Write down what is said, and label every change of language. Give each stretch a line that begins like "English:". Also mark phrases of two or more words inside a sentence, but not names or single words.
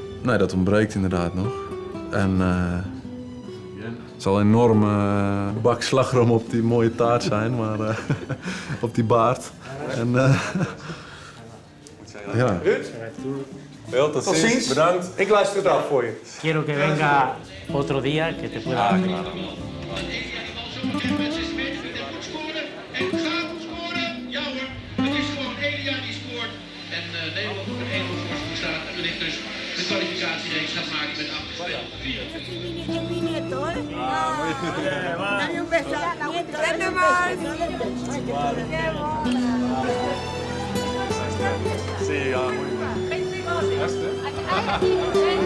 Dutch: Nee, dat ontbreekt inderdaad nog. En het zal een enorme bak slagroom op die mooie taart zijn, maar op die baard. En ja. Ruud, tot ziens. Bedankt. Ik luister het af voor je.
Spanish: Quiero que venga otro día que te pueda. Claro.
Dutch: En gaat scoren. Ja hoor, het is gewoon Elia die scoort. En Nederland op een 1-0 voorsprong staat. En wellicht dus de kwalificatiereeks gaat maken met 8 gespeeld.
Spanish: Mi nieto, ¿eh? Dale un beso a la nieto. ¡Vete más! Sí,
Dutch: ja, mooi.
Spanish: Vente más.